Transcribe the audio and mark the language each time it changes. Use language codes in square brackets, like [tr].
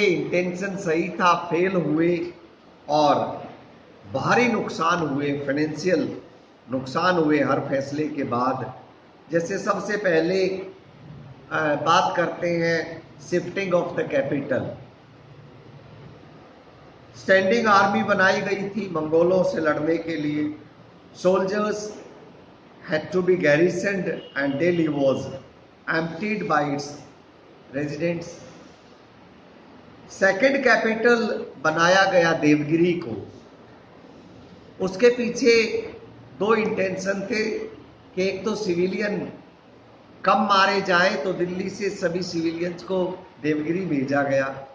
[hi] Intention सही था, fail हुए और भारी नुकसान हुए, फाइनेंशियल नुकसान हुए हर फैसले के बाद। जैसे सबसे पहले बात करते हैं shifting of the capital. Standing army बनाई गई थी मंगोलों से लड़ने के लिए। [en] Soldiers had to be garrisoned and Delhi was emptied by its residents. [hi] Second capital बनाया गया देवगिरी को। उसके पीछे दो इंटेंशन थे कि एक तो सिविलियन कम मारे जाएं, तो दिल्ली से सभी सिविलियंस को देवगिरी भेजा गया।